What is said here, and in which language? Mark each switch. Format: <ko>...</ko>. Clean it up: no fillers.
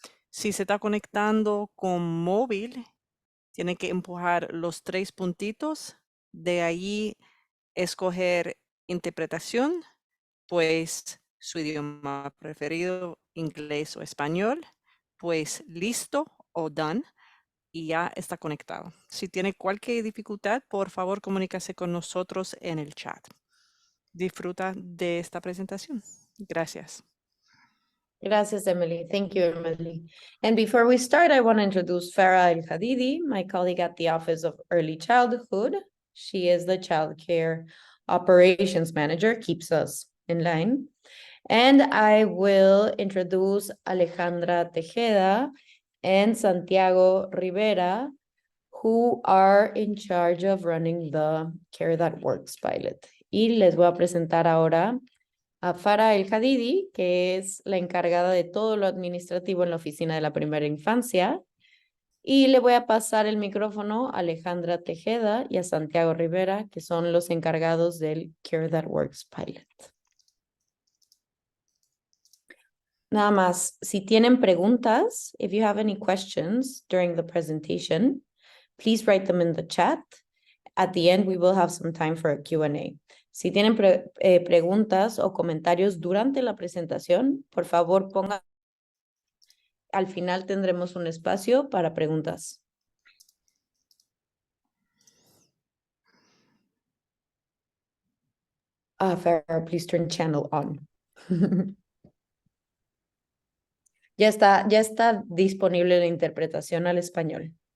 <es>Si se está conectando con móvil, tiene que empujar los 3 puntitos, de ahí escoger interpretación, pues su idioma preferido, inglés o español, pues listo o done, y ya está conectado. Si tiene cualquier dificultad, por favor comunícase con nosotros en el chat. Disfruta de esta presentación. Gracias. Gracias, Emily.</es> <en>Thank you, Emily. And before we start, I want to introduce Farah El-Khadidi, my colleague at the Office of Early Childhood. She is the Childcare Operations Manager, keeps us in line. And I will introduce Alejandra Tejeda and Santiago Rivera, who are in charge of running the Care That Works pilot.</en> <es>Y les voy a presentar ahora a Farah El-Khadidi, que es la encargada de todo lo administrativo en la oficina de la primera infancia. Y le voy a pasar el micrófono a Alejandra Tejeda y a Santiago Rivera, que son los encargados del Care That Works pilot. Nada más, si tienen preguntas,</es> <en>if you have any questions during the presentation, please write them in the chat. At the end, we will have some time for a Q&A.</en> <es>Si tienen preguntas o comentarios durante la presentación, por favor pongan. Al final tendremos un espacio para preguntas.</es> <en>Farah, please turn channel on.</en> <es>Ya está disponible la interpretación al español.</es>